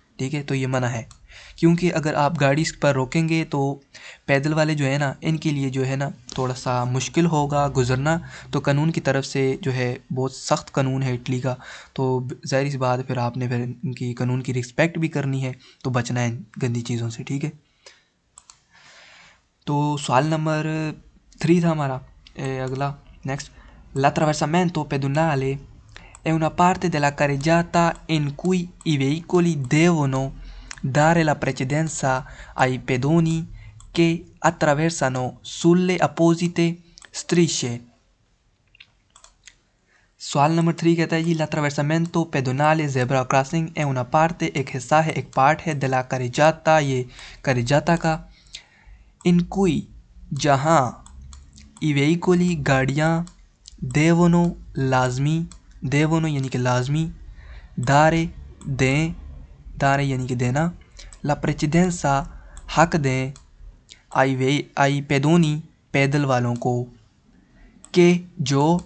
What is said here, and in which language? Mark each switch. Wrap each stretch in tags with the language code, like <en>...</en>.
<hi>ठीक है, तो ये मना है, क्योंकि अगर आप गाड़ी इस पर रोकेंगे तो पैदल वाले जो है ना, इनके लिए जो है ना थोड़ा सा मुश्किल होगा गुजरना। तो कानून की तरफ से जो है बहुत सख्त कानून है इटली का, तो ज़ाहिर सी बात है फिर आपने फिर इनकी कानून की रिस्पेक्ट भी करनी है, तो बचना है गंदी चीज़ों से। ठीक है, तो सवाल नंबर 3 था हमारा। अगला next,</hi> <it>l'attraversamento pedonale è una parte della carreggiata in cui i veicoli devono dare la precedenza ai pedoni che attraversano sulle apposite strisce।</it> <hi>सवाल नंबर 3 कहता है जी,</hi> <it>l'attraversamento pedonale zebra crossing è una parte,</it> <hi>एक हिस्सा है, एक पार्ट है,</hi> <it>della carreggiata</it> <hi>ये carreggiata का, इन कोई जहाँ ई वेहिकली गाड़ियाँ, देवनो लाजमी, देवनो यानी कि लाजमी, दारे दें, दारे यानी कि देना, ला प्रेसिडेंसा हक दें, आई पेदोनी पैदल वालों को, के जो</hi>